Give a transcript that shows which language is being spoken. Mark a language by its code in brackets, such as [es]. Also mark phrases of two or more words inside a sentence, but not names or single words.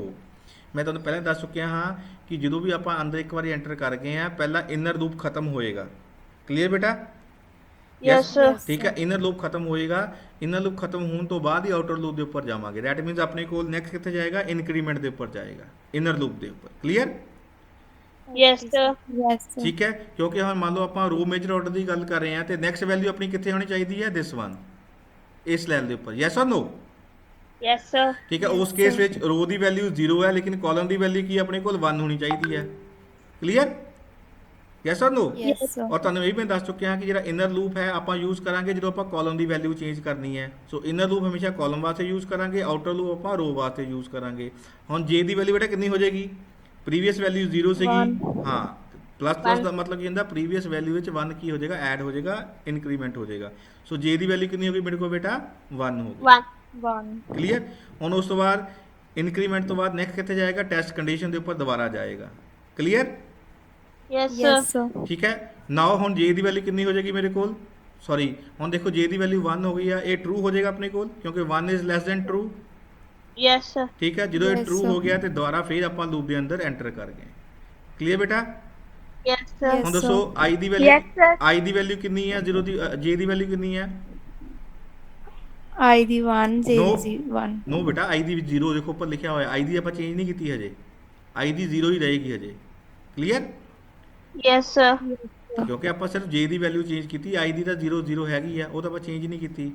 [pa] ਮੈਂ ਤੁਹਾਨੂੰ ਪਹਿਲਾਂ ਦੱਸ ਚੁੱਕਿਆ ਹਾਂ ਕਿ ਜਦੋਂ ਵੀ ਆਪਾਂ ਅੰਦਰ ਇੱਕ ਵਾਰੀ ਐਂਟਰ ਕਰ ਗਏ ਆ, ਪਹਿਲਾਂ [en] inner loop [pa] ਖਤਮ ਹੋਏਗਾ। ਕਲੀਅਰ ਬੇਟਾ, [en] Yes, sir. [pa] ਠੀਕ ਹੈ। [en] inner loop [pa] ਖਤਮ ਹੋਏਗਾ, [en] inner loop [pa] ਖਤਮ ਹੋਣ ਤੋਂ ਬਾਅਦ ਹੀ [en] outer loop [pa] ਦੇ ਉੱਪਰ ਜਾਵਾਂਗੇ। [en] that means [pa] ਆਪਣੇ ਕੋਲ ਨੈਕਸਟ ਕਿੱਥੇ ਜਾਏਗਾ, ਇਨਕਰੀਮੈਂਟ ਦੇ ਉੱਪਰ ਜਾਏਗਾ, [en] inner loop [pa] ਦੇ ਉੱਪਰ। ਕਲੀਅਰ, [en] Yes, sir. Yes, sir. [pa] ਠੀਕ ਹੈ। ਕਿਉਂਕਿ ਹੁਣ ਮੰਨ ਲਓ ਆਪਾਂ [en] row major order [pa] ਦੀ ਗੱਲ ਕਰ ਰਹੇ ਹਾਂ, ਤੇ [en] next value [pa] ਆਪਣੀ ਕਿੱਥੇ ਹੋਣੀ ਚਾਹੀਦੀ ਹੈ, [en] this one, [pa] ਇਸ ਲੈਵਲ ਦੇ ਉੱਪਰ। [en] yes or no. Yes, sir. [pa] ਠੀਕ ਹੈ, ਉਸ ਕੇਸ ਵਿੱਚ ਰੋ ਦੀ ਵੈਲਿਊ 0 ਹੈ, ਲੇਕਿਨ ਕਾਲਮ ਦੀ ਵੈਲਿਊ ਕੀ ਆਪਣੇ ਕੋਲ 1 ਹੋਣੀ ਚਾਹੀਦੀ ਹੈ। [en] clear, yes or no. Yes, sir. [pa] ਔਰ ਤੁਹਾਨੂੰ ਇਹ ਵੀ ਮੈਂ ਦੱਸ ਚੁੱਕਿਆ ਹਾਂ ਕਿ ਜਿਹੜਾ [en] inner loop [pa] ਹੈ ਆਪਾਂ ਯੂਜ਼ ਕਰਾਂਗੇ ਜਦੋਂ ਆਪਾਂ ਕਾਲਮ ਦੀ [en] value change [pa] ਕਰਨੀ ਹੈ। ਸੋ [en] inner loop [pa] ਹਮੇਸ਼ਾ ਕਾਲਮ ਵਾਸਤੇ ਯੂਜ਼ ਕਰਾਂਗੇ, [en] outer loop [pa] ਆਪਾਂ ਰੋ ਵਾਸਤੇ ਯੂਜ਼ ਕਰਾਂਗੇ। ਹੁਣ ਜੇ ਦੀ ਵੈਲਿਊ ਬੇਟਾ ਕਿੰਨੀ ਹੋ ਜਾਏਗੀ, [en] previous value [pa] 0 ਸੀਗੀ, ਹਾਂ [en] plus plus [pa] ਦਾ ਮਤਲਬ ਕੀ ਹੁੰਦਾ, [en] previous value [pa] ਵਿੱਚ 1 ਕੀ ਹੋ ਜਾਏਗਾ, ਐਡ ਹੋ ਜਾਏਗਾ, ਇਨਕਰੀਮੈਂਟ ਹੋ ਜਾਏਗਾ। ਸੋ ਜੇ ਦੀ ਵੈਲਿਊ ਕਿੰਨੀ ਹੋ ਗਈ ਮੇਰੇ ਕੋਲ ਬੇਟਾ, 1 ਹੋ ਗਈ। 1. ਕਲੀਅਰ। ਹੁਣ ਉਸ ਤੋਂ ਬਾਅਦ ਇਨਕਰੀਮੈਂਟ ਤੋਂ ਬਾਅਦ ਨੈਕਸਟ ਕਿੱਥੇ ਜਾਏਗਾ, [en] test condition [pa] ਦੇ ਉੱਪਰ ਦੁਬਾਰਾ ਜਾਏਗਾ। ਕਲੀਅਰ, [en] Yes, sir. Yes, sir. [pa] ਠੀਕ ਹੈ। ਨਾਓ ਹੁਣ ਜੇ ਦੀ ਵੈਲਿਊ ਕਿੰਨੀ ਹੋ ਜਾਏਗੀ ਮੇਰੇ ਕੋਲ, ਸੌਰੀ ਹੁਣ ਦੇਖੋ ਜੇ ਦੀ ਵੈਲਿਊ 1 ਹੋ ਗਈ ਆ, ਇਹ ਟਰੂ ਹੋ ਜਾਏਗਾ ਆਪਣੇ ਕੋਲ, ਕਿਉਂਕਿ 1 [en] is less than true. Yes, sir. [pa] ਠੀਕ ਹੈ, ਜਦੋਂ ਇਹ [en] Yes, [pa] ਟਰੂ [en] sir. [pa] ਹੋ ਗਿਆ ਤੇ ਦੁਬਾਰਾ ਫਿਰ ਆਪਾਂ ਲੂਪ ਦੇ ਅੰਦਰ ਐਂਟਰ ਕਰ ਗਏ। ਕਲੀਅਰ ਬੇਟਾ? [en] Yes, sir. Yes. [pa] ਹੁਣ [en] sir. [pa] ਦੱਸੋ i ਦੀ ਵੈਲਿਊ, [en] Yes, sir. [pa] i ਦੀ ਵੈਲਿਊ ਕਿੰਨੀ ਹੈ, 0 ਦੀ j ਦੀ ਵੈਲਿਊ ਕਿੰਨੀ ਹੈ? I ਦੀ 1 J [en] No. [pa] ਦੀ 1 ਨੋ ਬੇਟਾ, i ਦੀ 0 ਦੇਖੋ ਉੱਪਰ ਲਿਖਿਆ ਹੋਇਆ, i ਦੀ ਆਪਾਂ ਚੇਂਜ ਨਹੀਂ ਕੀਤੀ ਹਜੇ, i ਦੀ 0 ਹੀ ਰਹੇਗੀ ਹਜੇ। ਕਲੀਅਰ? [en] Yes, sir. [pa] ਕਿਉਂਕਿ ਆਪਾਂ ਸਿਰਫ j ਦੀ ਵੈਲਿਊ ਚੇਂਜ ਕੀਤੀ, i ਦੀ ਤਾਂ 0 0 ਹੈਗੀ ਆ, ਉਹ ਤਾਂ ਆਪਾਂ ਚੇਂਜ ਨਹੀਂ ਕੀਤੀ।